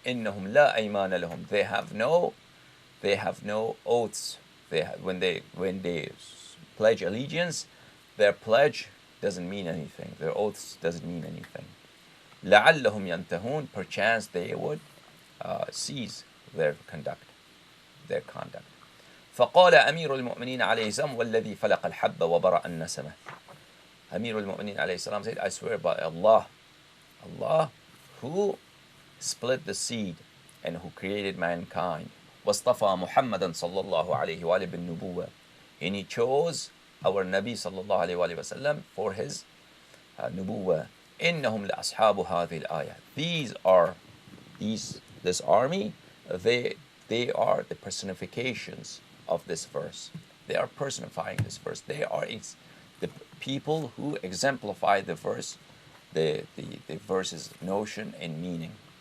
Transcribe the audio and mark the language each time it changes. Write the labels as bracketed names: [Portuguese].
[Arabic] إِنَّهُمْ لَا أَيْمَانَ لَهُمْ, [English] they have no oaths. When they pledge allegiance, their pledge doesn't mean anything. Their oaths doesn't mean anything. [Arabic] لَعَلَّهُمْ يَنْتَهُونَ, [English] perchance they would cease their conduct. [Arabic] فقال أمير المؤمنين عليه السلام والذي فلق الحب وبرأ النسمة. [English] Amir al-Mu'mineen alayhi salam said, I swear by Allah who split the seed and who created mankind. [Arabic] واصطفى محمدا صلى الله عليه وآله بالنبوة, [English] and he chose our Nabi صلى الله عليه وآله وسلم for his nubuwah. [Arabic] إنهم لأصحاب هذه الآية. [English] This army, they are the personifications of this verse. They are personifying this verse. They are the people who exemplify the verse, the verse's notion and meaning.